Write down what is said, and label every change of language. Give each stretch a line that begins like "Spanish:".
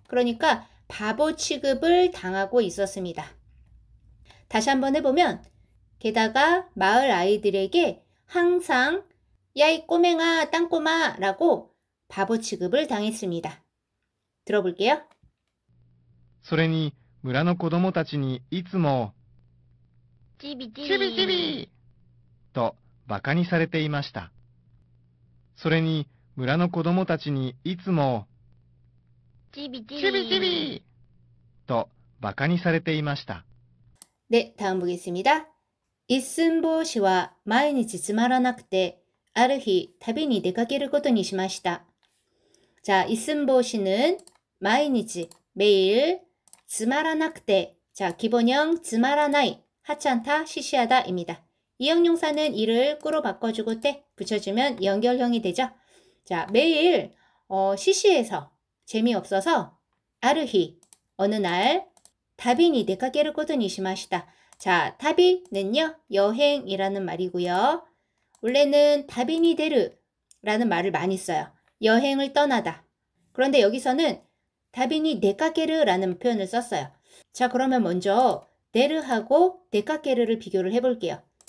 Korean: 그러니까 바보 취급을 당하고 있었습니다. 다시 한번 해보면 게다가 마을 아이들에게 항상 야, 이 꼬맹아, 땅꼬마 라고 바보 취급을 당했습니다. 들어볼게요.
Japanese: それに村の子供たちにいつもチビチビチビチビと馬鹿にされていました。それに村の子供たちにいつも、ちびちび。ちびちびと馬鹿にされていました。
Korean: 네, 다음 보겠습니다.
Japanese: 이슨보시와 毎日つまらなくて ある日旅に出かけることにしました.
Korean: 자, 이슨보시는 毎日 매일 つまらなくて, 자, 기본형 つまらない 하찮다, 시시하다입니다. 이 형용사는 이를 꾸로 바꿔주고 때 붙여주면 연결형이 되죠. 자, 매일 시시해서 재미없어서 ある日 어느 날
Japanese: 旅に出かけることにしました.
Korean: 자, 타비는요, 여행이라는 말이고요. 원래는 타비니 데르라는 말을 많이 써요. 여행을 떠나다. 그런데 여기서는 타비니 데카게르라는 표현을 썼어요. 자, 그러면 먼저 데르하고 데카게르를 비교를 해볼게요.